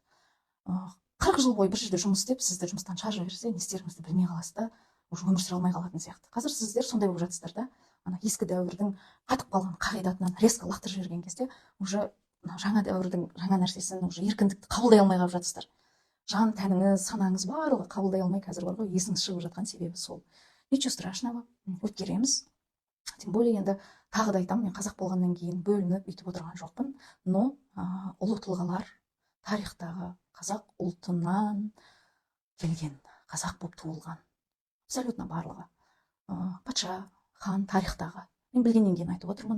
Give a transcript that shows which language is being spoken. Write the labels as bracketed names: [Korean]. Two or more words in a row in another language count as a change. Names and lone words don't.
[Kazakh] 40 жыл бойы бір жерде жұмыс істеп, сізді жұмыстан шығарып жіберсе, не істеріңізді білмей қаласыз да, уже өмір сүре алмай қалатын сияқты. Қазір сіздер сондай болып жатсыздар да. Ана ескі дәуірдің қатып қалған қағидатынан резко лақтырып жіберген кезде, уже жаңа дәуірдің жаңа нәрсесін, уже еркіндікті қабылдай алмай қалып жатсыздар. Жан тәніңіз, санаңыз барлығы қабылдай алмай қазір бар ғой, есіңіз шығып жатқан себебі сол. [Russian] Ничего страшного, өткереміз. Тем более [Kazakh] енді тағы да айтамын, мен қазақ болғаннан кейін бөлініп бүйтіп отырған жоқпын, но ұлы тұлғалар, тарихтағы қазақ ұлтынан келген, қазақ болып туылған, абсолютно барлығы, патша, хан, тарихтағы, мен білгеннен кейін айтып отырмын.